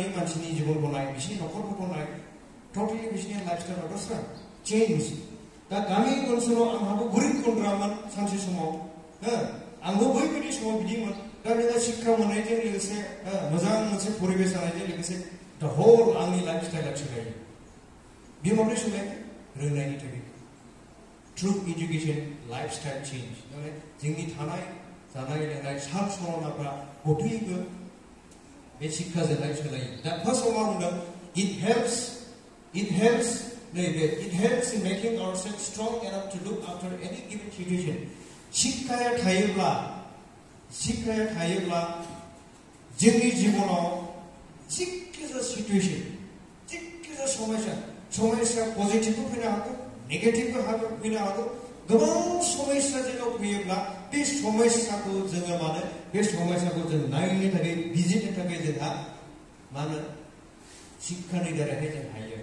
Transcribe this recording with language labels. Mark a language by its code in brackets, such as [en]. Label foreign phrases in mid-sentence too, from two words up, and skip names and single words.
[brx] मानसिनि जिबनखौ नाय बिसोरनि न'खरफोरखौ नाय टटेलि बिसोरनि [en] life style [brx] दस्रा चेन्ज दा गामि ओनसोलाव आंहाबो गोरिब गुन्द्रामोन सानसे समाव आंबो बैबायदि समाव बिदिमोन दा नोङो शिक्षा मोननायजों लोगोसे मोजां मोनसे परिबेस जानायजों लोगोसे दा होल आंनि लाइफ स्टाइला सोलायो बे माब्रै सोलायो रोंनायनि थाखाय [en] through education lifestyle change. [brx] जोंनि थानाय जानाय लोंनाय साल सल'नाफ्रा गथैबो बे शिक्षाजोंहाय सोलायो. दा फार्स्टआव मा बुंदों? [en] It helps in making ourselves strong enough to look after any given situation. [brx] शिक्षाया थायोब्ला जोंनि जिबनाव जिखिजाया सिचुएशन जिखिजाया समस्या पजिटिभबो फैनो हागौ नेगेटिभबो फैनो हागौ गोबां समस्या जोंनाव फैयोब्ला बे समस्याखौ जोङो माने बे समस्याखौ जों नायनो थाखाय बिजिरनो थाखाय जोंहा माने शिक्षानि दारैहाय जों हायो.